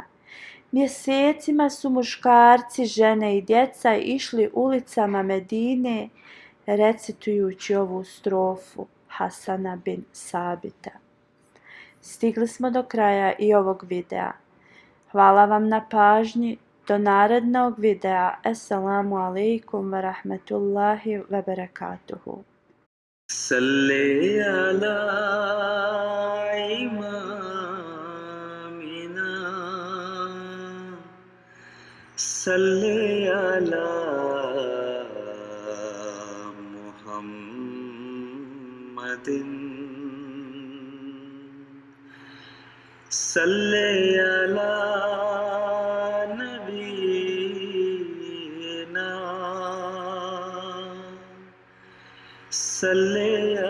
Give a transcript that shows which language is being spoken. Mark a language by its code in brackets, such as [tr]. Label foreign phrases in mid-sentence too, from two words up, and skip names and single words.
[bs] Mjesecima su muškarci, žene i djeca išli ulicama Medine recitujući ovu strofu Hasana bin Sabita. Stigli smo do kraja i ovog videa. Hvala vam na pažnji. Do narednog videa. [ar] السلام عليكم ورحمة الله وبركاته. صل على إمامنا صل على محمد صل على نبينا صل